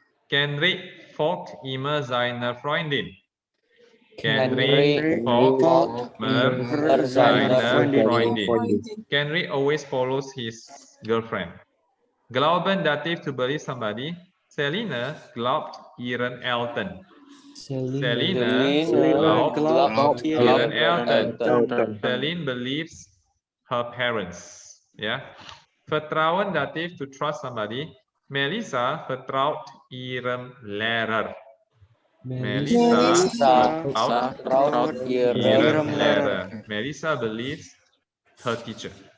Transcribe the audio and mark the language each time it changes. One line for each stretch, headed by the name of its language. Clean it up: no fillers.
German: Kenrick folgt immer seine Freundin. Kenrick folgt immer seine Freundin.
English: Kenrick always follows his girlfriend. Glauben Dativ, to believe somebody.
German: Selina glaubt ihren Eltern. Selina glaubt ihren Eltern.
English: Celine believes her parents. Ya. Vertrauen Dativ, to trust somebody.
German: Melissa vertraut ihrem Lehrer. Melissa vertraut ihrem Lehrer.
English: Melissa believes her teacher.